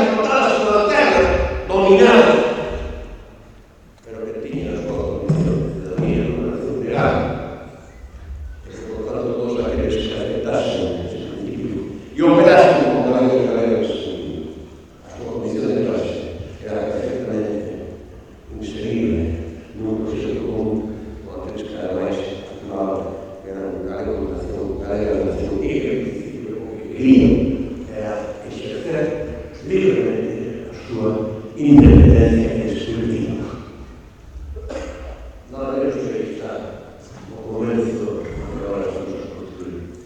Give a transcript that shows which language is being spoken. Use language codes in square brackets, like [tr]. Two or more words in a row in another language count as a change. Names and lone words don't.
[es] explotadas, subalternas, dominadas, pero que tenía la condición de ciudadanía, una nación legal, que por tanto todos aquellos que se aceptasen en ese principio y operasen como galegas en ese sentido, a su condición de clase era perfectamente inserible [gl] num proceso común con aqueles que ademais afirmaban que eran galega da nación e que en principio o que querían era exercer libremente a súa independencia específica. Nada menos que aí está o comezo que agora estamos a construir.